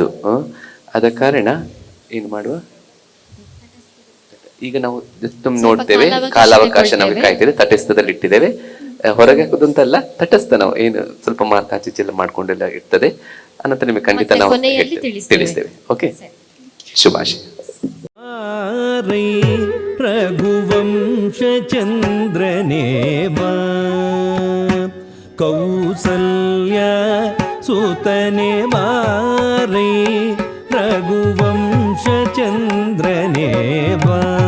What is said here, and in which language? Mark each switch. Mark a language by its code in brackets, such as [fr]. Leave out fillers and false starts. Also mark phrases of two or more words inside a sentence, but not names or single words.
[kn] ಆದ ಕಾರಣ ಏನು ಮಾಡುವ, ಈಗ ನಾವು ಜಸ್ಟ್ ನೋಡ್ತೇವೆ, ಕಾಲಾವಕಾಶ ನಮಗೆ ಕಾಯ್ತೇವೆ, ತಟಸ್ಥದಲ್ಲಿ ಇಟ್ಟಿದ್ದೇವೆ. ಹೊರಗೆ ಹಾಕೋದಂತಲ್ಲ, ತಟಸ್ಥ ನಾವು ಏನು ಸ್ವಲ್ಪ ಮಾರ್ಕ್ ಆಚೀಚೆಲ್ಲ ಮಾಡ್ಕೊಂಡೆಲ್ಲ ಇರ್ತದೆ. ಅನಂತರ ನಿಮಗೆ ಖಂಡಿತ ನಾವು ತಿಳಿಸ್ತೇವೆ. ಓಕೆ, ಶುಭಾಶಯ. ರಘುವಂಶಚಂದ್ರನೇವಾ ಕೌಸಲ್ಯ ಸುತನೆ ಮಾರೈ ರಘುವಂಶ ಚಂದ್ರನೇ ಬಾ